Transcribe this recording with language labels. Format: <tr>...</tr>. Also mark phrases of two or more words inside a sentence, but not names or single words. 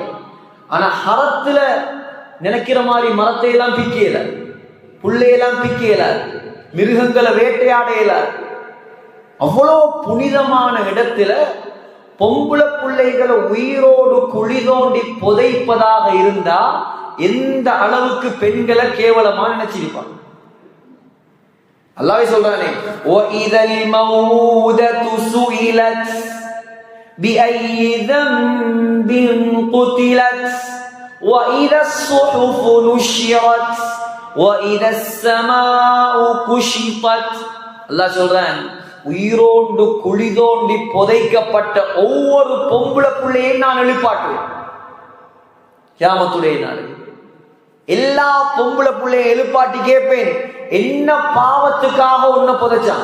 <ta>ஆனா ஹரத்துல நினைக்கிற மாதிரி மரத்தை எல்லாம் பிக்கல, புள்ளையெல்லாம் பிக்கல, மிருகங்களை வேட்டையாடையில. அவ்வளோ புனிதமான இடத்துல பொம்புள பிள்ளைகளை உயிரோடு குழி தோண்டி புதைப்பதாக இருந்தா எந்த அளவுக்கு பெண்களை கேவலமா நினைச்சிருப்பாங்க. அல்லாஹ் சொல்றானே,</ta> <ar>وَإِذَا الْمَوْءُودَةُ سُئِلَتْ بِأَيِّ ذَنبٍ قُتِلَتْ وَإِذَا الصُّحُفُ نُشِرَتْ وَإِذَا السَّمَاءُ كُشِطَتْ.</ar> <ta>அல்லாஹ் சொல்றான், உயிரோண்டு குழி தோண்டி புதைக்கப்பட்ட ஒவ்வொரு பொம்புள பிள்ளையும் நான் எழுப்பாட்டுவேன் கியாமத்துடைய நாள். எல்லா பொம்புள பிள்ளைய எழுப்பாட்டி கேட்பேன், என்ன பாவத்துக்காக உன்னை புதைச்சான்?</ta>